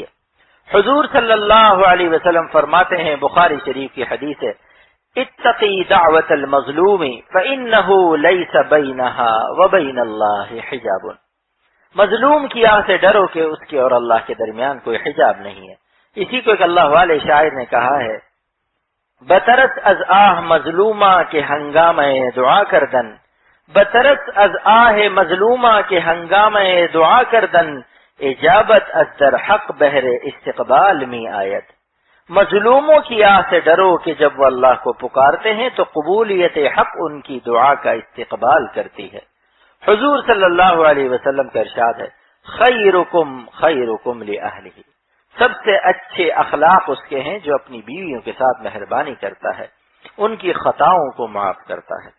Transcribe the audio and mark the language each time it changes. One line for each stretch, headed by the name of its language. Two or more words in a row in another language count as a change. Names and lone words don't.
Urdu: حضور
Arabic: صلی اللہ علیہ وسلم
Urdu: فرماتے ہیں، بخاری شریف کی حدیث ہے،
Arabic: اتقی دعوت المظلوم فإنہ لیس بینہا وبین اللہ حجاب۔
Urdu: مظلوم کی آہ سے ڈرو کہ اس کے اور اللہ کے درمیان کوئی حجاب نہیں ہے۔ اسی کو ایک اللہ والے شاعر نے کہا ہے،
Persian: بترس از آہ مظلومہ کے ہنگامہ دعا کردن، بترس از آہ مظلومہ کے ہنگامہ دعا کردن، اجابت از در حق بہر استقبال میں آیت۔
Urdu: مظلوموں کی آہ سے ڈرو کہ جب وہ اللہ کو پکارتے ہیں تو قبولیت حق ان کی دعا کا استقبال کرتی ہے۔ حضور
Arabic: صلی اللہ علیہ وسلم
Urdu: کا ارشاد ہے،
Arabic: خیرکم خیرکم لأہلہ،
Urdu: سب سے اچھے اخلاق اس کے ہیں جو اپنی بیویوں کے ساتھ مہربانی کرتا ہے، ان کی خطاؤں کو معاف کرتا ہے۔